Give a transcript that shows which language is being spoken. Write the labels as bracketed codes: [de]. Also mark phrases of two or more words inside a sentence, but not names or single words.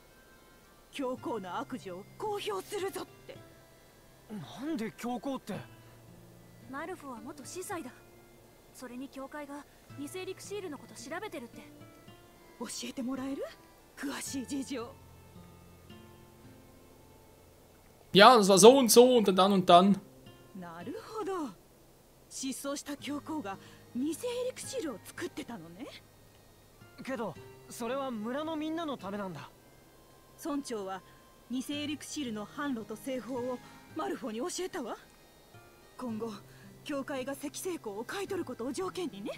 [ja] 教皇の悪事を公表するぞって。なんで教皇って？マルフォは元司祭だ。それに教会が偽エリクシールのこと調べてるって。教えてもらえる？詳しい事情。 [de] Ja, das war so und so und dann und dann. [ja] なるほど。失踪した教皇が偽エリクシールを作ってたのね。けどそれは村のみんなのためなんだ。村長は偽エリクシールの販路と製法をマルフォに教えたわ。今後教会が石成功を買い取ることを条件にね。